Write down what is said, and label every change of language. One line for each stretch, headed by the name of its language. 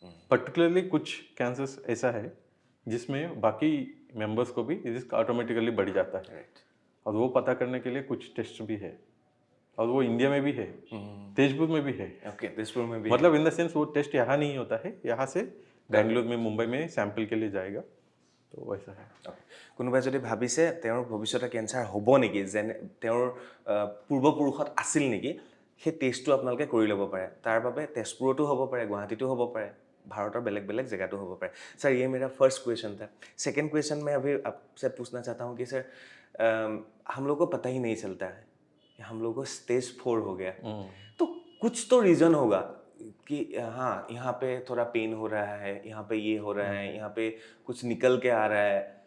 Hindi: Particularly कुछ cancers ऐसा है जिसमें बाकी मेंबर्स को भी रिस्क ऑटोमेटिकली बढ़ जाता है,
English: right
Hindi: और वो पता करने के लिए कुछ टेस्ट भी है, और वो इंडिया में भी है, तेजपुर में भी है। ओके दिसपुर में भी मतलब इन द सेंस वो टेस्ट यहाँ नहीं होता है, यहाँ से बेंगलुरु में, मुंबई में सैंपल के लिए जाएगा, तो वैसा है।
Assamese: কোনোবাই যদি ভাবিছে তেওঁৰ ভৱিষ্যতে কেঞ্চাৰ হ'ব নেকি, যেনে তেওঁৰ পূৰ্বপুৰুষত আছিল নেকি, সেই টেষ্টটো আপোনালোকে কৰি ল'ব পাৰে। তাৰ বাবে তেজপুৰতো হ'ব পাৰে, গুৱাহাটীতো হ'ব পাৰে,
Hindi: भारत और बेलेग बेलेग जगह तो हो पाए। सर ये मेरा फर्स्ट क्वेश्चन था। सेकंड क्वेश्चन मैं अभी आपसे पूछना चाहता हूँ कि सर हम लोग को पता ही नहीं चलता है कि हम लोग को स्टेज 4 हो गया, तो कुछ तो रीज़न होगा कि हाँ यहाँ पे थोड़ा पेन हो रहा है, यहाँ पे ये हो रहा है, यहाँ पे कुछ निकल के आ रहा है।